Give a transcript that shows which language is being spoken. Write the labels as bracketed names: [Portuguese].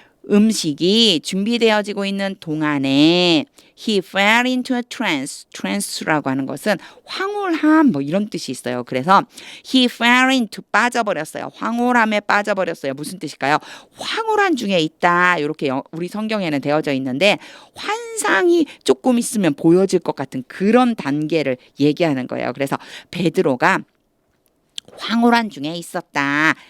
[Korean] 음식이 준비되어지고 있는 동안에 [English] he fell into a trance. [Korean] trance라고 하는 것은 황홀함 뭐 이런 뜻이 있어요. 그래서 [English] he fell into [Korean] 빠져버렸어요. 황홀함에 빠져버렸어요. 무슨 뜻일까요? 황홀한 중에 있다. 이렇게 우리 성경에는 되어져 있는데 환상이 조금 있으면 보여질 것 같은 그런 단계를 얘기하는 거예요. 그래서 베드로가 황홀한 중에 있었다.